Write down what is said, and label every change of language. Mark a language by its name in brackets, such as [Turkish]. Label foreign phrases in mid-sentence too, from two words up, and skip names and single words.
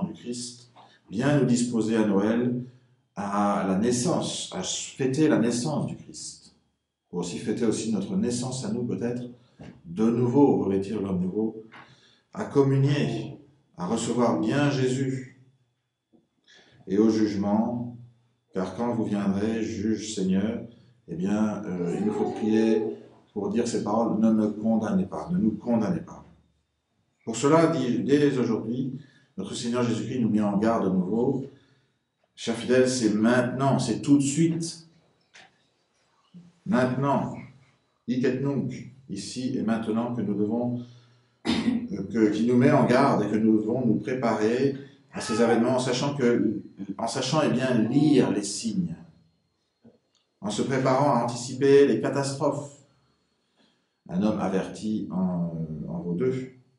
[French] du Christ, bien nous disposer à Noël, à la naissance, à fêter la naissance du Christ, pour aussi fêter aussi notre naissance à nous peut-être, de nouveau, revêtir l'homme nouveau, à communier, à recevoir bien Jésus, et au jugement, car quand vous viendrez, juge Seigneur, eh bien, il nous faut prier pour dire ces paroles, ne me condamnez pas, ne nous condamnez pas. Pour cela, dès aujourd'hui, notre Seigneur Jésus-Christ nous met en garde de nouveau. Chers fidèles, c'est maintenant, c'est tout de suite. Maintenant, [Latin] hic et nunc, [French] ici et maintenant, que nous devons, qui nous met en garde et que nous devons nous préparer à ces événements en sachant eh bien, lire les signes, en se préparant à anticiper les catastrophes. Un homme averti en vaut deux.